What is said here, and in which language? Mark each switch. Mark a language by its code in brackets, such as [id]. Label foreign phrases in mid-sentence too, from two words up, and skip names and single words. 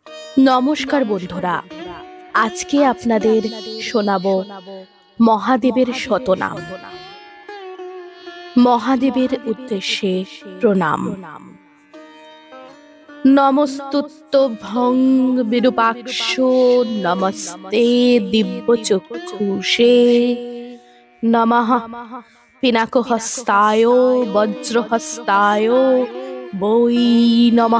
[bn] নমস্কার বন্ধুরা, আজকে আপনাদের শোনাবো মহাদেবের শতনাম। মহাদেবের উদ্দেশ্যে প্রণাম। [sa] নমস্তুভ্যং বিরূপাক্ষ নমস্তে দিব্যচক্ষুষে নমঃ পিনাকহস্তায় বজ্রহস্তায় বৈ নমঃ।